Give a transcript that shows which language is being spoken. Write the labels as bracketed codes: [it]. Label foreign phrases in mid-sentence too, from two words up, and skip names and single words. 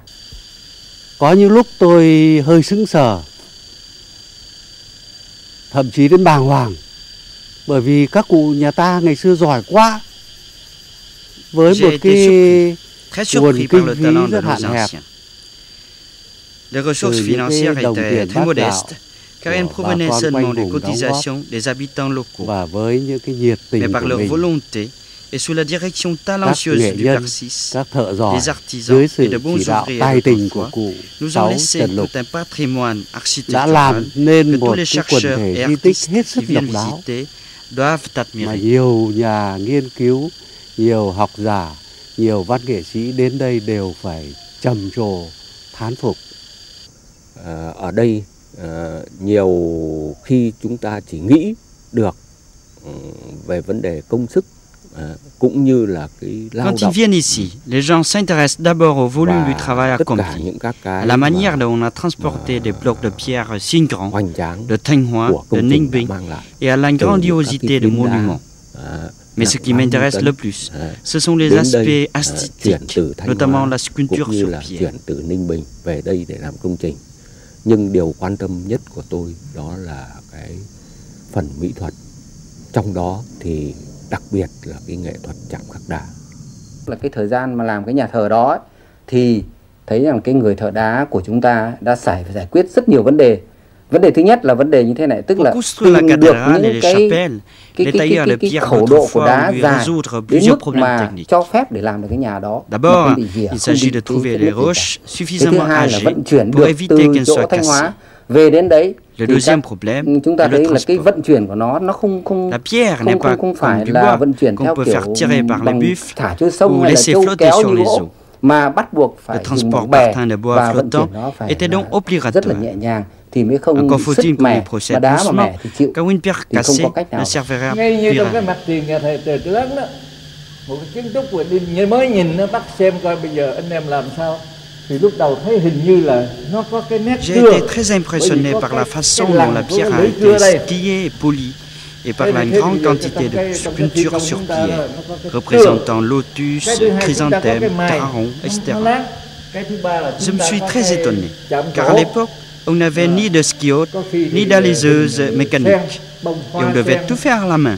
[vi] Có những lúc tôi hơi sững sờ, thậm chí đến bàng hoàng, bởi vì các cụ nhà ta ngày xưa giỏi quá, với một cái nguồn kinh phí rất hạn hẹp. [fr] Les ressources financières étaient très modestes, car elles provenaient seulement des cotisations des habitants locaux. Mais par leur volonté et sous la direction talentueuse du Père Six, des artisans et de bons ouvriers d'autrefois nous ont laissé tout un patrimoine architectural que tous les chercheurs et artistes qui viennent visiter doivent admirer. [vi] Nhiều nhà nghiên cứu, nhiều học giả, nhiều văn nghệ sĩ đến đây đều phải trầm trồ thán phục. Ở đây nhiều khi chúng ta chỉ nghĩ được về vấn đề công sức cũng như là cái lao động. [fr] Quand ils viennent ici, les gens s'intéressent d'abord au volume du travail accompli, à la manière dont on a transporté des blocs de pierre si grands de Thanh Hóa, de Ninh Bình, et à la grandiosité des monuments. Mais ce qui m'intéresse le plus, ce sont les aspects esthétiques, notamment la sculpture sur pierre. [vi] Chuyển từ Ninh Bình về đây để làm công trình. Nhưng điều quan tâm nhất của tôi đó là cái phần mỹ thuật. Trong đó thì đặc biệt là cái nghệ thuật chạm khắc đá. Là cái thời gian mà làm cái nhà thờ đó ấy, thì thấy rằng cái người thợ đá của chúng ta đã giải quyết rất nhiều vấn đề. Vấn đề thứ nhất là vấn đề như thế này, tức là tìm được những cái khẩu độ của đá dài đến mức mà cho phép để làm được cái nhà đó. [fr] D'abord, il s'agit de trouver des roches suffisamment âgées pour éviter qu'elles soient cassées. [vi] Về đến đấy, [fr] le deuxième problème, [vi] chúng ta thấy là cái vận chuyển của nó không phải là vận chuyển theo kiểu bằng thả trôi sông hay là trâu kéo như gỗ, mà bắt buộc phải dùng một bè và vận chuyển nó phải rất là nhẹ nhàng thì mới không sứt mẻ, mà đá mà mẻ thì chịu, thì không có cách nào. Ngay như trong cái mặt tiền nhà thờ Trời Lớn đó, một cái kiến trúc mới nhìn nó bắt xem coi bây giờ anh em làm sao. Thì lúc đầu thấy hình như là nó có cái nét cưa. [fr] J'ai été très impressionné par la façon dont la pierre a été sciée et polie, et par la grande quantité de sculptures sur pierre, représentant lotus, chrysanthème, tarons, etc. Je me suis très étonné, car à l'époque, on n'avait ni de skiote, ni d'aliseuse mécanique, et on devait tout faire à la main.